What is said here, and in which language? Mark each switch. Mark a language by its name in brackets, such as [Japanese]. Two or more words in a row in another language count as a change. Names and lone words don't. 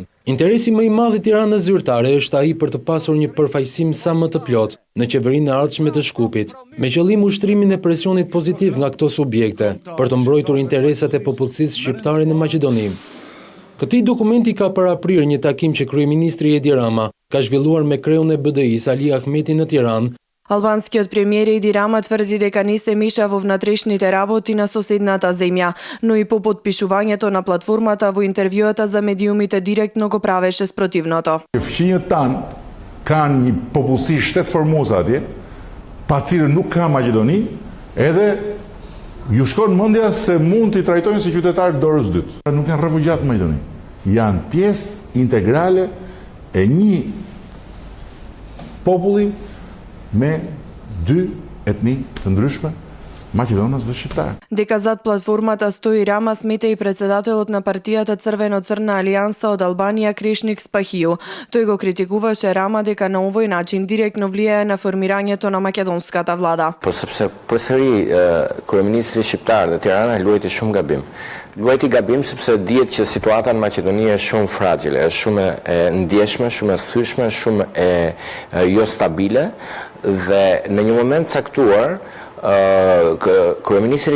[Albanian] Interesi më i madh i Tiranës zyrtare është ai për të pasur një përfaqësim sa më të plotë në qeverinë e ardhshme të Shkupit, me qëllim ushtrimin e presionit pozitiv nga këto subjekte për të mbrojtur interesat e popullsisë shqiptare në Maqedoni. Këtij dokumenti ka paraprirë një takim që kryeministri Edi Rama ka zhvilluar me kreun e BDI-s Ali Ahmeti në Tiranë. [Macedonian] Албанскиот премиер Еди Рама тврди дека не се меша во внатрешните работи на соседната земја, но и по подпишувањето на платформата во интервјуата за медиумите директно го правеше спротивното. [Albanian] Fqinjët tanë kanë një popullsi shtetëformuese atje, pa cilën nuk ka Maqedoni, edhe ju shkon mendja se mund t'i trajtojnë si qytetarë dorës dytë. Nuk janë refugjat në Maqedoni. Janë pjesë integrale e një populli me dy etni të ndryshme, Македонец dhe Shqiptar. [Macedonian] Дека зад платформата стои Рама смета и председателот на партијата Црвено-црна алијанса од Албанија Крешник Спахију. Тој го критикуваше Рама дека на овој начин директно влијае на формирањето на македонската влада. [Albanian] Po sepse përsëri kryeministri shqiptar dhe Tirana luajti shumë gabim. Luajti gabim sepse dihet që situata në Maqedoni është shumë fragjile, është shumë e ndjeshme, shumë e thyeshme, shumë e jo stabile dhe në një moment caktuar kryeministri